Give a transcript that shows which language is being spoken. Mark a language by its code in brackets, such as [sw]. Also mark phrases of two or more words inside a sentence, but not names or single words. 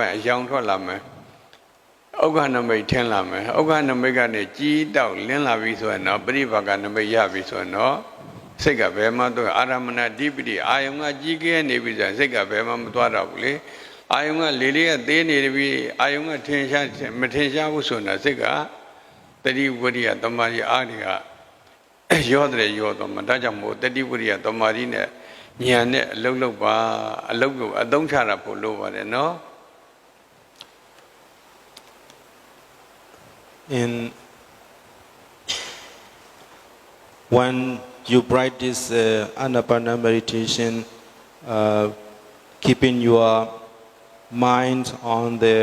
[my] ပိုင်းအယောင်ထွက်လာမယ်ဥက္ကနမိတ်ထင်းလာမယ်ဥက္ကနမိတ်ကနေကြီးတောက်လင်းလာပြီဆိုရင်တော့ပရိပါကနမိတ်ရပြီဆိုရင်တော့စိတ်ကဘယ်မှတော့အာရမဏဓိပတိအာယုံကကြီးခဲနေပြီဆိုရင်စိတ်ကဘယ်မှမသွားတော့ဘူးလေအာယုံကလေးကသေးနေပြီအာယုံကထင်ရှားမထင်ရှားဘူးဆိုတော့စိတ်ကတတိဝရိယတမာရီအားတွေကရောတော့မှဒါကြောင့်မို့တတိဝရိယတမာရီနဲ့ဉာဏ်နဲ့အလုံးပါအလုံးကိုအသုံးချတာဖို့လိုပါတယ်နော် [en] When you practice Anapana meditation, keeping your mind on the